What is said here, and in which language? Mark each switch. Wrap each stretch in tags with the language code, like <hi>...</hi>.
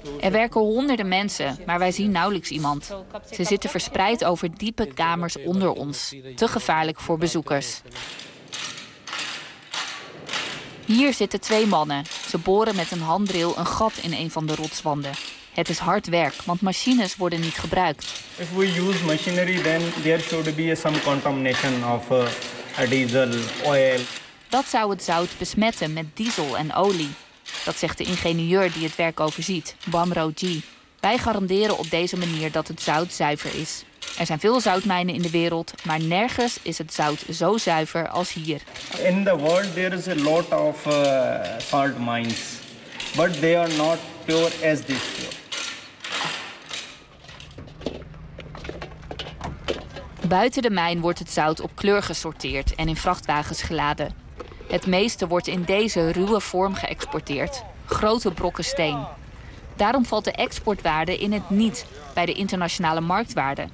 <nl>Er werken honderden mensen, maar wij zien nauwelijks iemand. Ze zitten verspreid over diepe kamers onder ons. Te gevaarlijk voor bezoekers. Hier zitten twee mannen. Ze boren met een handdril een gat in een van de rotswanden. Het is hard werk, want machines worden niet gebruikt.</nl> <en>If we use machinery, then there should be some contamination of diesel oil.</en> <nl>Dat zou het zout besmetten met diesel en olie. Dat zegt de ingenieur die het werk overziet, Bamro G. Wij garanderen op deze manier dat het zout zuiver is. Er zijn veel zoutmijnen in de wereld, maar nergens is het zout zo zuiver als hier.</nl> <en>In the world there is a lot of salt mines, but they are not pure as this.</en> <nl>Buiten de mijn wordt het zout op kleur gesorteerd en in vrachtwagens geladen. Het meeste wordt in deze ruwe vorm geëxporteerd, grote brokken steen. Daarom valt de exportwaarde in het niet bij de internationale marktwaarde.</nl>